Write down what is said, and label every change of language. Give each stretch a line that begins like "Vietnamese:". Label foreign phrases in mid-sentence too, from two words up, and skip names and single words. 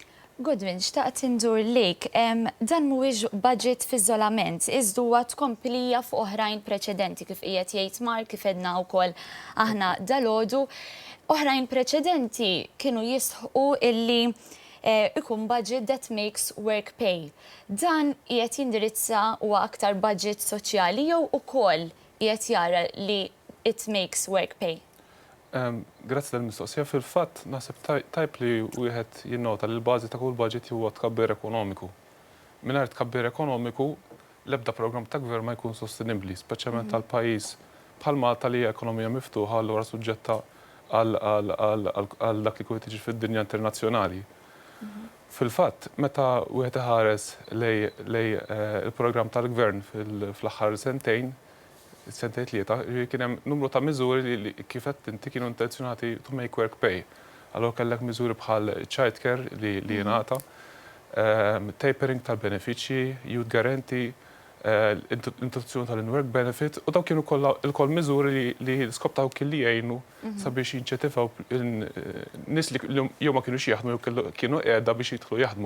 Maltese: Godwin, xtaqt indur lejk, dan mhuwiex budget f'iżolament, iżda huwa tkomplija fuq oħrajn preċedenti kif qiegħed jgħid Mark kif edna wkoll aħna dalgħodu. Oħrajn preċedenti kienu jisħqu illi ikun
English: budget that makes work pay.
Maltese: Dan qiegħed jindirizza huwa aktar budget soċjali jew ukoll qiegħed jara li
English: it makes work pay?
Maltese: Grazzi tal-mistoqsija. Fil-fatt naħseb tajb li wieħed jinnota li l-bażi ta' kull budget huwa tkabbir ekonomiku. Mingħajr tkabbir ekonomiku l-ebda programm ta' gvern ma jkun sostenibbli, speċjalment għal pajjiż bħal Malta li hija ekonomija miftuħa allura suġġetta għal dak li kien tiġi fid-dinja internazzjonali. Fil-fatt, meta wieħed iħares lej il-programm tal-gvern fl-aħħar sentejn tlieta, kien hemm numru ta' miżuri li kif qed inti kienu intenzjonati
English: to make work pay.
Maltese: Allura kellek miżuri bħal childcare li jingħata, tapering tal-benefiċċji,
English: youth guarantee,
Maltese: introduzzjoni tal-
English: work benefit,
Maltese: u daw kienu il-koll miżuri li skop taw kelli jgħinu sabiex jinċetifgħu nies li jew ma kienux jaħdmu jew kienu qiegħda biex jidħlu jaħdmu.